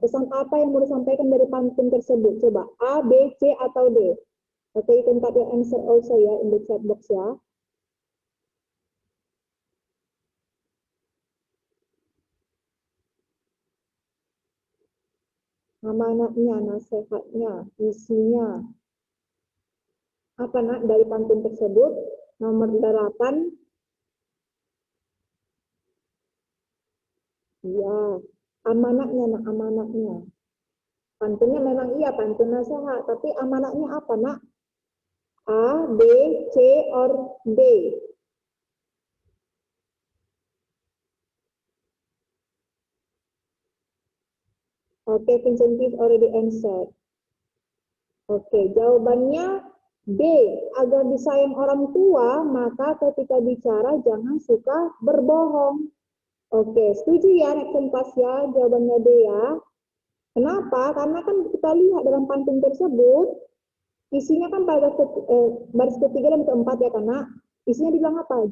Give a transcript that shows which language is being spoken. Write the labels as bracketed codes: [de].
[id] Pesan apa yang mau disampaikan dari pantun tersebut? Coba A, B, C, atau D? [en] Oke, you can type your answer also ya in the chat box ya. [id] Amanatnya, nasihatnya, isinya. Apa nak dari pantun tersebut? Nomor 8. Iya, amanatnya, nak, amanatnya. Pantunnya memang iya, pantun nasihat. Tapi amanatnya apa, nak? A, B, C, or D? [en] Oke, Vincent already answered. [id] Oke, jawabannya B. Agar disayang orang tua, maka ketika bicara jangan suka berbohong. Oke, setuju ya, Nek Kompas ya, jawabannya D ya. Kenapa? Karena kan kita lihat dalam pantun tersebut, isinya kan baris ketiga dan keempat ya, karena isinya bilang apa?